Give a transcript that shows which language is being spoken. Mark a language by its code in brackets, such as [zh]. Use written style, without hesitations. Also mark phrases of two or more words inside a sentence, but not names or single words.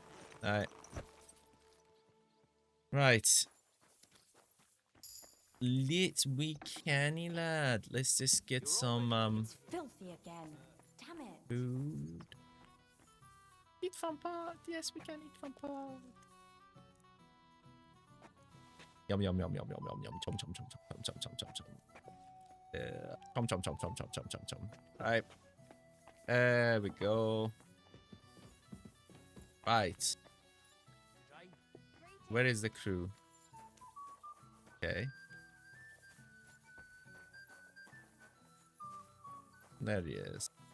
[en] Alright. Right. We canny lad. Let's just get some Filthy again. Damn it. food. Eat from pot. Yes, we can eat from pot. Yum yum yum yum yum yum yum. Chum chum chum chum chum chum chum chum. Chum chum chum chum chum chum chum chum. Right. There we go. Right. Where is the crew? Okay. There he is.